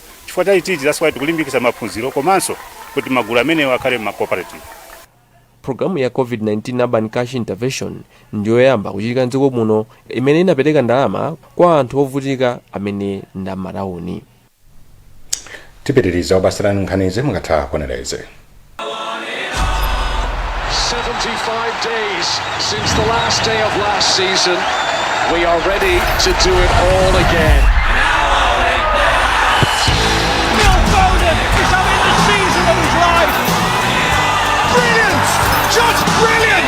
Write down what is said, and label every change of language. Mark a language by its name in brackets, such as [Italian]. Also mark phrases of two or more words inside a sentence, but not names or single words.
[Nyanja] Chifukwa chaitiji [English] that's why [Nyanja] tikulimbikisa maphunziro komanso kuti magulu amenewo akhale ma cooperative. Programu ya COVID-19 Urban Cash Intervention ndiyo yamba kuchitika mdziko muno imene inapereka ndalama kwa anthu ovutika amene ndi m'matauni. Tipitiriza obasirani nkhanizi mukatha kuonereze. [English] 75 days since the last day of last season. We are ready to do it all again. Phil Foden is having the season of his life. Brilliant! Just brilliant!